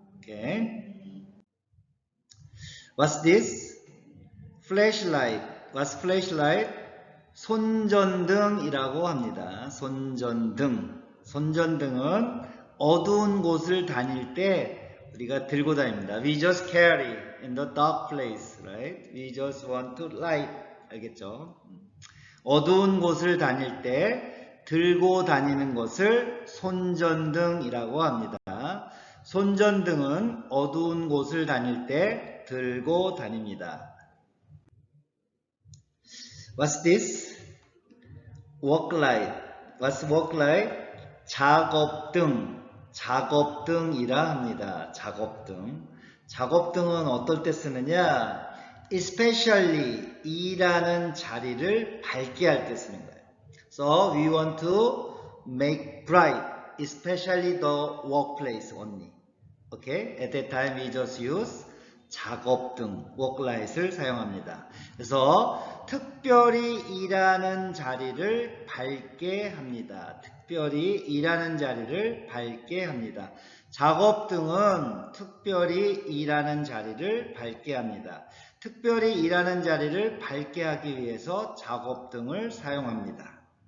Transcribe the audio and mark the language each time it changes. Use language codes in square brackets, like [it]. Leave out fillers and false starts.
[en] Okay. What's this? Flashlight. What's flashlight? [ko] 손전등이라고 합니다. 손전등. 손전등은 어두운 곳을 다닐 때 우리가 들고 다닙니다. [en] We just carry in the dark place, right? We just want to light. [ko] 알겠죠? 어두운 곳을 다닐 때 들고 다니는 것을 손전등이라고 합니다. 손전등은 어두운 곳을 다닐 때 들고 다닙니다. [en] What's this? Work light. What's work light? [ko] 작업등. 작업등이라 합니다. 작업등. 작업등은 어떨 때 쓰느냐? Especially 일하는 자리를 밝게 할 때 쓰는 거예요. [en] So we want to make bright, especially the workplace only. Okay? At that time we just use 작업등, worklight을 [ko] 사용합니다. 그래서 특별히 일하는 자리를 밝게 합니다. 특별히 일하는 자리를 밝게 합니다. 작업등은 특별히 일하는 자리를 밝게 합니다. 특별히 일하는 자리를 밝게 하기 위해서 작업등을 사용합니다.